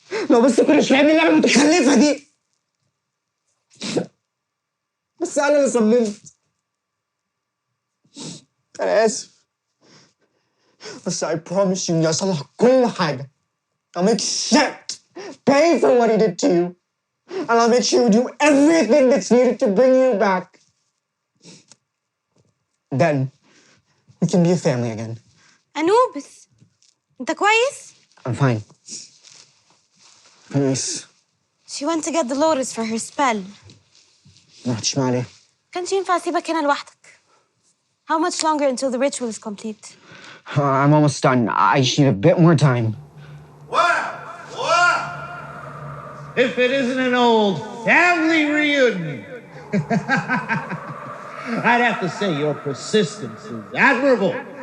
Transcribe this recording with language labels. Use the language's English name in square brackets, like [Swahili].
[Arabic] لو بس كنتش فاهمني اللعبة المتخلفة دي. بس أنا اللي صممت. أنا آسف. بس [English] I promise you [Arabic] إني هصلح كل حاجة. [English] I'll make Seth pay for what he did to you. And I'll make sure you do everything that's needed to bring you back. Then we can be a family again. [Arabic] أنوبس. أنت كويس؟ [English] I'm fine. Nice. She went to get the lotus for her spell. [Arabic] ما رحتش معاه ليه؟ كانش ينفع أسيبك هنا لوحدك. [English] How much longer until the ritual is complete? I'm almost done. I just need a bit more time. If it isn't an old family reunion. I'd have to say your persistence is admirable.